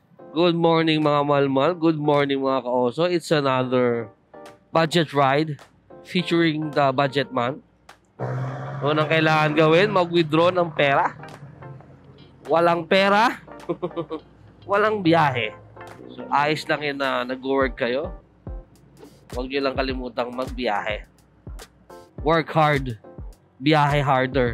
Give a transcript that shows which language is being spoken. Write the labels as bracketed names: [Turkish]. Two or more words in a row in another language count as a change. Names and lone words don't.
[English] Good morning [Filipino] mga malmal, [English] good morning [Filipino] mga kaoso. [English] It's another budget ride featuring the budget man. [Filipino] Unang kailangan gawin, mag-withdraw ng pera. Walang pera, walang biyahe. So ayos lang yun na nag-work kayo. Huwag nyo lang kalimutang magbiyahe. [English] Work hard, biyahe harder.